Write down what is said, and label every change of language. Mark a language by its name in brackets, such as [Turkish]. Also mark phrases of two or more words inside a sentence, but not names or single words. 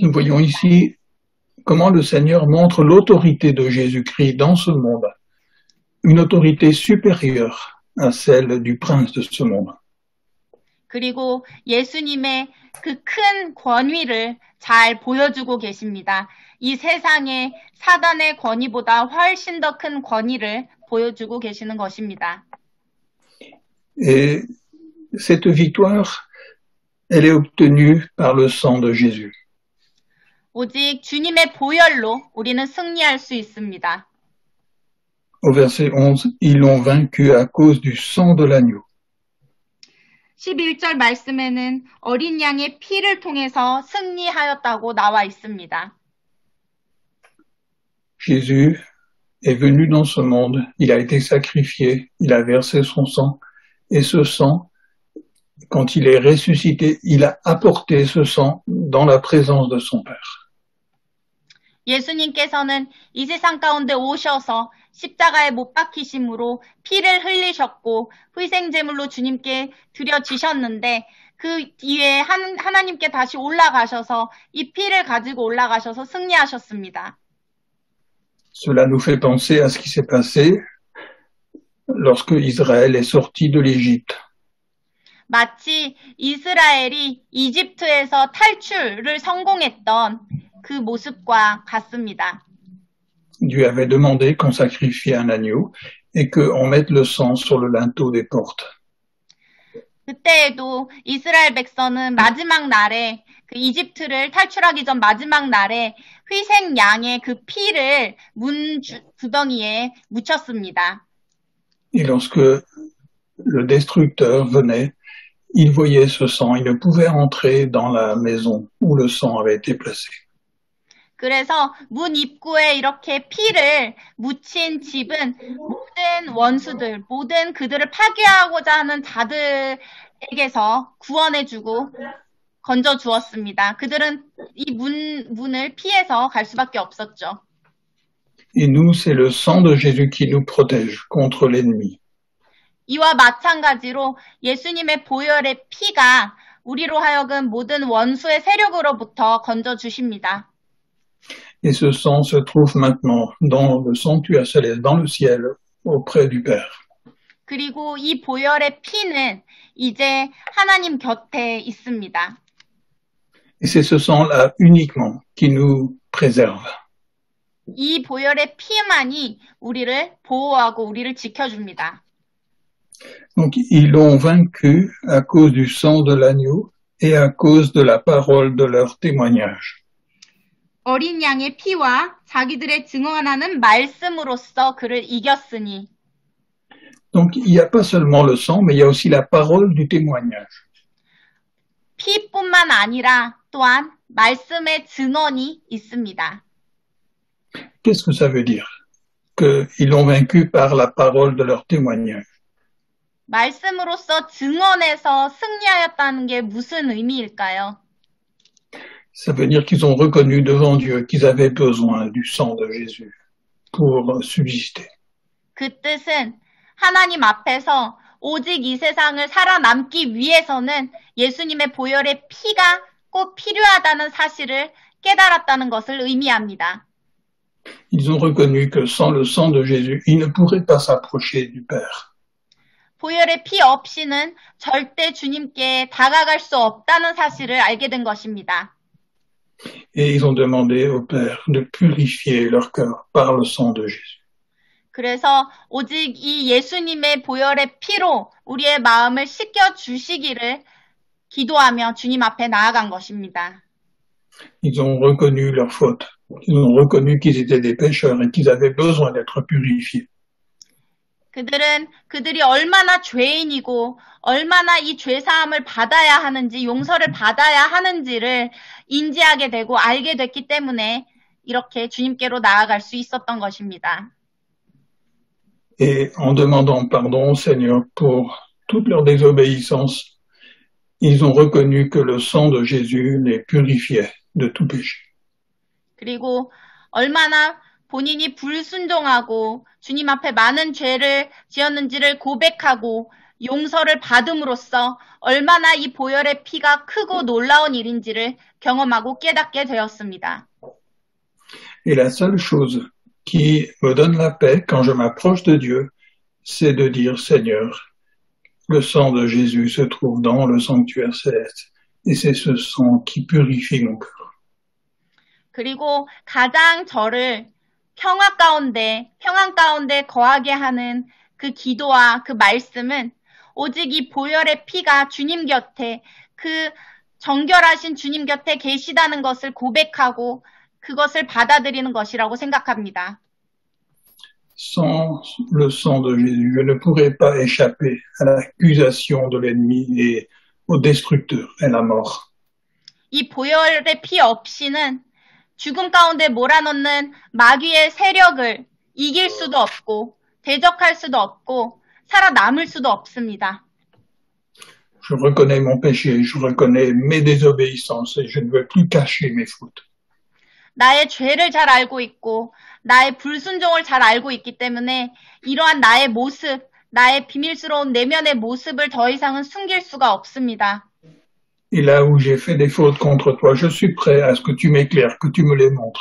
[French] Nous voyons [Korean] 있습니다. [French] ici comment le Seigneur montre l'autorité de Jésus-Christ dans ce monde, une autorité supérieure à celle du prince de ce monde. [Korean] 그리고 예수님의 그 큰 권위를 잘 보여주고 계십니다. 이 세상의 사단의 권위보다 훨씬 더 큰 권위를 보여주고 계시는 것입니다. [French] Et cette victoire, elle est obtenue par le sang de Jésus. [Korean] 오직 주님의 보혈로 우리는 승리할 수 있습니다. [French] Au verset 11, ils l'ont vaincu à cause du sang de l'agneau. [Korean] 11절 말씀에는 어린 양의 피를 통해서 승리하였다고 나와 있습니다. [French] Jésus est venu dans ce monde, il a été sacrifié, il a versé son sang, et ce sang, quand il est ressuscité, il a apporté ce sang dans la présence de son Père. [Korean] 예수님께서는 이 세상 가운데 오셔서 십자가에 못 박히심으로 피를 흘리셨고 희생제물로 주님께 드려지셨는데 그 뒤에 하나님께 다시 올라가셔서 이 피를 가지고 올라가셔서 승리하셨습니다. [French] Cela nous fait penser à ce qui s'est passé lorsque Israël est sorti de l'Égypte. [Korean] 마치 이스라엘이 이집트에서 탈출을 성공했던 그 모습과 같습니다. [French] Dieu avait demandé qu'on sacrifie un agneau et qu'on mette le sang sur le linteau des portes. [Korean] 그때에도 이스라엘 백성은 마지막 날에 그 이집트를 탈출하기 전 마지막 날에 희생 양의 그 피를 문 구덩이에 묻혔습니다. [French] Et lorsque le destructeur venait, il voyait ce sang, il ne pouvait entrer dans la maison où le sang avait été placé. [Korean] 그래서 문 입구에 이렇게 피를 묻힌 집은 모든 원수들, 모든 그들을 파괴하고자 하는 자들에게서 구원해주고 건져주었습니다. 그들은 이 문을 피해서 갈 수밖에 없었죠. [French] Et nous, c'est le sang de Jésus qui nous protège contre l'ennemi. [Korean] 이와 마찬가지로 예수님의 보혈의 피가 우리로 하여금 모든 원수의 세력으로부터 건져주십니다. [French] Et ce sang se trouve maintenant dans le sanctuaire céleste, dans le ciel, auprès du Père. [Korean] 그리고 이 보혈의 피는 이제 하나님 곁에 있습니다. [French] Et c'est ce sang-là uniquement qui nous préserve. [Korean] 이 보혈의 피만이 우리를 보호하고 우리를 지켜줍니다. [French] Donc, ils l'ont vaincu à cause du sang de l'agneau et à cause de la parole de leur témoignage. [Korean] 어린 양의 피와 자기들의 증언하는 말씀으로써 그를 이겼으니. [French] Donc, il n'y a pas seulement le sang, mais il y a aussi la parole du témoignage. [Korean] 피뿐만 아니라 또한 말씀의 증언이 있습니다. [French] Qu'est-ce que ça veut dire? Qu'ils l'ont vaincu par la parole de leur témoignage. [Korean] 말씀으로써 증언해서 승리하였다는 게 무슨 의미일까요? [French] Ça veut dire qu'ils ont reconnu devant Dieu qu'ils avaient besoin du sang de Jésus pour subsister. [Korean] 그 뜻은 하나님 앞에서 오직 이 세상을 살아남기 위해서는 예수님의 보혈의 피가 꼭 필요하다는 사실을 깨달았다는 것을 의미합니다. [French] Ils ont reconnu que sans le sang de Jésus, ils ne pourraient pas s'approcher du Père. [Korean] 보혈의 피 없이는 절대 주님께 다가갈 수 없다는 사실을 알게 된 것입니다. [French] Et ils ont demandé au Père de purifier leur cœur par le sang de Jésus. [Korean] 그래서 오직 이 예수님의 보혈의 피로 우리의 마음을 씻겨 주시기를 기도하며 주님 앞에 나아간 것입니다. [French] Ils ont reconnu leur faute. Ils ont reconnu qu'ils étaient des pécheurs et qu'ils avaient besoin d'être purifiés. [Korean] 그들이 얼마나 죄인이고 얼마나 이 죄사함을 받아야 하는지 용서를 받아야 하는지를 인지하게 되고 알게 됐기 때문에 이렇게 주님께로 나아갈 수 있었던 것입니다. [French] Et en demandant pardon au Seigneur pour toute leur désobéissance, ils ont reconnu que le sang de Jésus les purifiait de tout péché. [Korean] 그리고 얼마나 본인이 불순종하고 주님 앞에 많은 죄를 지었는지를 고백하고 용서를 받음으로써 얼마나 이 보혈의 피가 크고 놀라운 일인지를 경험하고 깨닫게 되었습니다. [French] Et la seule chose qui me donne la paix quand je m'approche de Dieu, c'est de dire, Seigneur, le sang de Jésus se trouve dans le sanctuaire céleste, et c'est ce sang qui purifie mon cœur. [Korean] 그리고 가장 저를 평안 가운데 거하게 하는 그 기도와 그 말씀은 오직 이 보혈의 피가 주님 곁에 그 정결하신 주님 곁에 계시다는 것을 고백하고 그것을 받아들이는 것이라고 생각합니다. [French] Sans le sang de Jésus, je ne pourrais pas échapper à l'accusation de l'ennemi et au destructeur et la mort. [Korean] 이 보혈의 피 없이는 죽음 가운데 몰아넣는 마귀의 세력을 이길 수도 없고 대적할 수도 없고 살아남을 수도 없습니다. [French] Je reconnais mon péché, je reconnais mes désobéissances et je ne veux plus cacher mes fautes. [Korean] 나의 죄를 잘 알고 있고 나의 불순종을 잘 알고 있기 때문에 이러한 나의 모습, 나의 비밀스러운 내면의 모습을 더 이상은 숨길 수가 없습니다. [French] Et là où j'ai fait des fautes contre toi, je suis prêt à ce que tu m'éclaires, que tu me les montres.